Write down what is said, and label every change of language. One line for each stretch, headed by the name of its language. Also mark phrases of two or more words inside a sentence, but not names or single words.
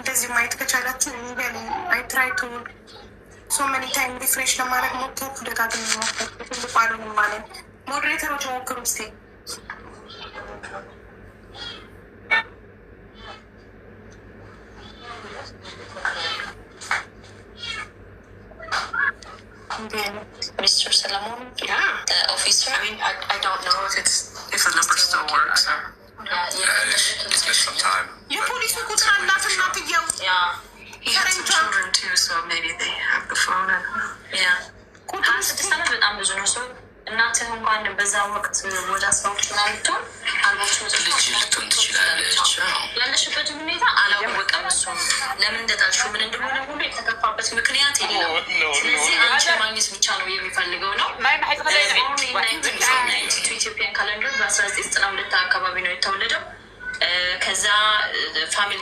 Amharic: ማየት ከቻላችሁ
English: I try to so many time refresh
Amharic: ለማድረግ ሞክሩ። ደጋግሜ ሞክሩ። ትልቁ አሉንም ማለት ሞዴሬተሮች ሞክሩ እስኪ።
English: Mr. Salamon? Yeah. The officer? I mean, I don't know if the number still works. It's been some time.
Amharic: የፖሊሱ ቁጥር አላት እናትየው።
English: Yeah. He has some children too, so maybe they have the phone. Yeah.
Amharic: 26 ዓመት በጣም ብዙ ነው። ሰው እናትህ እንኳን በዛ ወቅት ወደ አስራዎች ናይቶ ልጅ ልትሆን ትችላለች። ያለሽበት ሁኔታ አላወቀም። እሱም ለምን እንደጣልሽው ምን እንደሆነ ሁሉ የተከፋበት ምክንያት የለም። ስለዚህ አንቺ ማግኘት ብቻ ነው የሚፈልገው ነው።
English: Ethiopian calendar
Amharic: በ1992 አካባቢ ነው የተወለደው። ከዛ ፋሚሊ